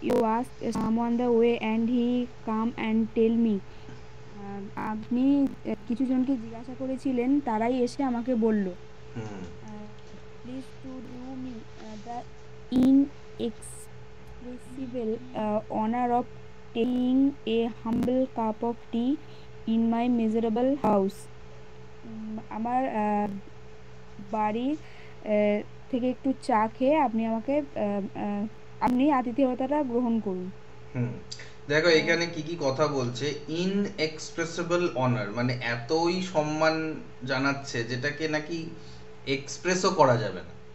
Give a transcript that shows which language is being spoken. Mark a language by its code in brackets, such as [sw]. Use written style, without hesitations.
[en] You ask someone the way and he come and tell me. [bn] আপনি কিছু জনকে জিজ্ঞাসা করেছিলেন, তারাই এসে আমাকে বলল। হুম [en] Please to do me the inexpressible honor of taking a humble cup of tea in my miserable house. [bn] আমার বাড়ি থেকে একটু চা খেয়ে আপনি আমাকে আপনি আতিথেয়তাটা গ্রহণ করুন। হুম দেখো আহ, এখানে কি কি কথা বলছে। ইনএক্সপ্রেসিবল অনার মানে এতই সম্মান জানাচ্ছে যেটাকে নাকি এক্সপ্রেসও করা যাবে না।